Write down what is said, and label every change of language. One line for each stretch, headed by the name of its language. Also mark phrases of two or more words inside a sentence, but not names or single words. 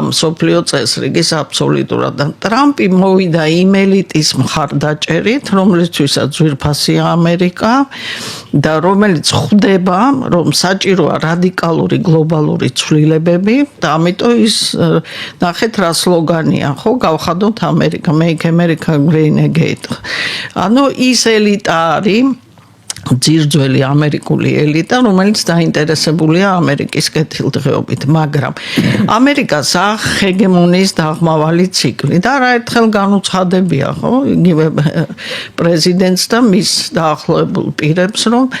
Georgian: სოფლიო წესრიგის აბსოლუტურად და ტრამპი მოვიდა იმ ელიტის მხარდაჭერით, რომლისთვისაც ძვირფასია ამერიკა და რომელიც ხვდება რომ საჭიროა რადიკალური გლობალური ცვლილებები და ამიტომ ის ნახეთ რა სლოგანია ხო გავხადოთ ამერიკა
English: make America great again
Georgian: ანუ ის ელიტა არის ძირძველი ამერიკული ელიტა რომელიც დაინტერესებულია ამერიკის კეთილდღეობით მაგრამ ამერიკას ჰეგემონიის დაღმავალი ციკლი და არაერთხელ განუცხადებია ხო იგივე პრეზიდენტს და მის დაახლოებულ პირებს რომ